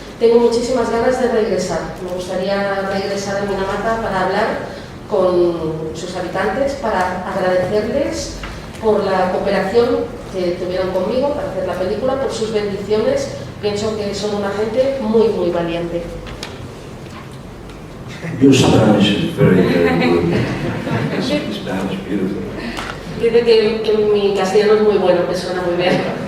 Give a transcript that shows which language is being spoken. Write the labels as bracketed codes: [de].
[es] Tengo muchísimas ganas de regresar. Me gustaría regresar a Minamata para hablar con sus habitantes, para agradecerles por la cooperación que tuvieron conmigo para hacer la película, por sus bendiciones. Pienso que son una gente muy, muy valiente. [en] Your Spanish is very, very good. Your Spanish is beautiful. [es] Dice que mi castellano es muy bueno, que suena muy bien.